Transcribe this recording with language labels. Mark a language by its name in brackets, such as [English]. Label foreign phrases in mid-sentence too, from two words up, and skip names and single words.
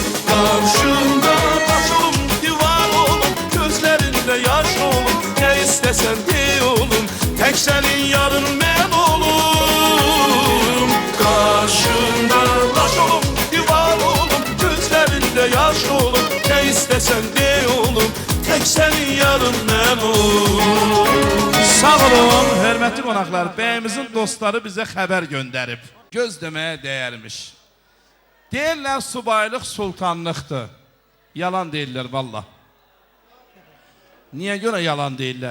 [Turkish] Karşımda taş olum, divan olum, gözlerinde yaş olum. Ne istesen de olum, tek senin yarın ben olum. Karşında taş olum, divan olum, gözlerinde yaş olum. Ne istesen de olum, tek senin yarın ben olum. [Azerbaijani] Sağ olun, hörmətli qonaqlar. Bəyimizin dostları bizə xəbər göndərib. Göz deməyə dəyərmiş. Deyirlər subaylıq sultanlıqdır. Yalan deyirlər valla. Niyə görə yalan deyirlər?